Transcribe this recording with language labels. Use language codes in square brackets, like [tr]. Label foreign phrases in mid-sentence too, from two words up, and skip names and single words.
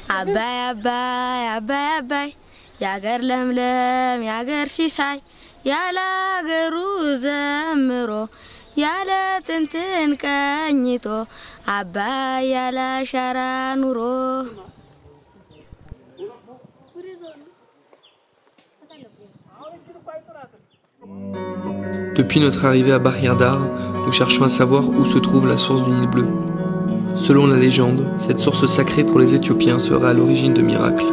[am] አባይ አባይ አባይ አባይ ያገር ለምለም ያገር ሲሳይ ያለ አገሩ ዘምሮ ያለ ጥንትን ቀኝቶ አባይ ያለ ሻራ ኑሮ [fr] Depuis notre arrivée à Bahir-Dar, nous cherchons à savoir où se trouve la source du Nil bleu. Selon la légende, cette source sacrée pour les Éthiopiens serait à l'origine de miracles.